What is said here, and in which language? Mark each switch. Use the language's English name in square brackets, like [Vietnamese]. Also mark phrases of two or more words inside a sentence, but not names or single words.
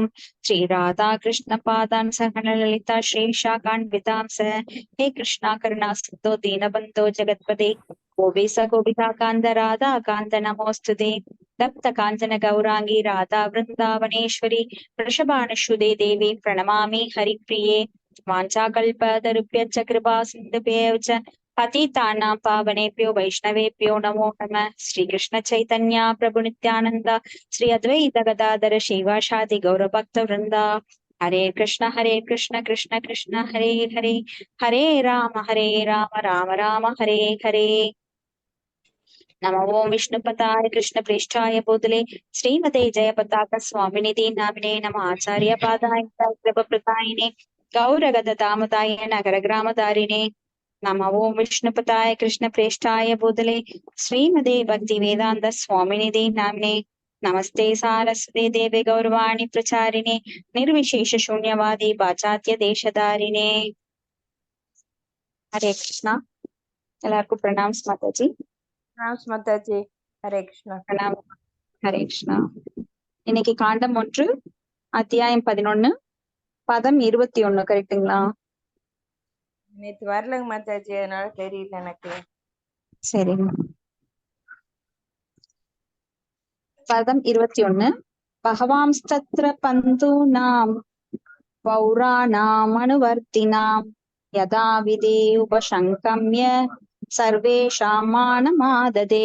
[Sanskrit] श्रीराधाकृष्णपादान् सहगणललिता श्रीशाखान्वितांस हे कृष्णा करुणा सिन्धो दीनबन्धो जगत्पते गोपेश गोपिकान्त राधा कान्त नमोऽस्तुते तप्त काञ्चन गौराङ्गी राधा वृन्दावनेश्वरी वृषभानुसुते देवी प्रणमामि हरिप्रिये वाञ्छाकल्पतरुभ्यश्च कृपा सिन्धुभ्येव च पतितानां पावनेभ्यो वैष्णवेभ्यो नमो नमः। श्रीकृष्ण चैतन्य प्रभु नित्यानन्द श्री अद्वैत गदाधर श्रीवासादि गौरभक्तवृन्द हरे कृष्ण कृष्ण कृष्ण हरे हरे हरे राम राम राम हरे हरे। नमो ओं विष्णुपताय कृष्ण प्रेष्ठाय भूतले श्रीमते जयपताक स्वामिनिधि नामिने नम आचार्य पादाय कृपप्रदायिने गौरगदामताय नगरग्रामधारिणे नमो ओं विष्णुपताय कृष्ण प्रेष्ठाय भूतले श्रीमते भक्ति वेदांत स्वामिनिधि नामिने नमस्ते सारस्वते देवे गौरवाणी प्रचारिणे निर्विशेष शून्यवादी पाश्चात्य देशधारिणे। [Hindi] हरे कृष्णा எல்லாருக்கும் प्रणाम माताजी। [Tamil] மாதாஜி. ஹரே கிருஷ்ணா. [Hindi] प्रणाम। हरे कृष्णा। [Tamil] இன்னைக்கு காண்டம் 1 அத்தியாயம் 11 பதம் 21 கரெக்ட்டுங்களா? நேத்து வரலங்க மாதாஜி, அதனால தெரியல எனக்கு. சரிங்க. [Sanskrit] பதம் 21 भगवांस्तत्र बन्धूनां पौराणाम् अनुवर्तिनाम् यथा विधि उपसङ्गम्य सर्वेषां मानमाददे.